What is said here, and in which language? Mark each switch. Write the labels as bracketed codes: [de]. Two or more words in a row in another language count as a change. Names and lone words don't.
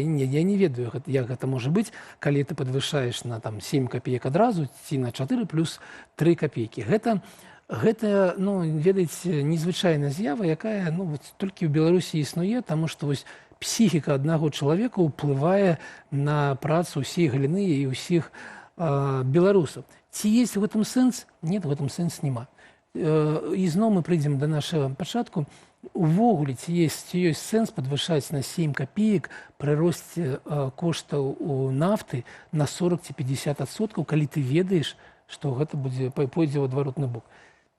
[be] Я не ведаю, як гэта можа быць, калі ты падвышаеш на 7 копеек адразу, ці на 4 плюс 3 копейкі. Гэта, ведаеце, незвычайная з'ява, якая толькі ў Беларусі існуе, таму што вось псіхіка аднаго чалавека ўплывае на працу ўсей галіны і ўсіх беларусаў. [ru] Ці есть в этом сэнс? Нет, в этом [be] сэнс няма. І зноў мы прыйдзем да нашага пачатку. Увогуле, ці ёсць сэнс падвышаць на 7 копеек пры росце коштаў у нафты на 40 ці 50%, калі ты ведаеш, што гэта пойдзе ў адваротны бок.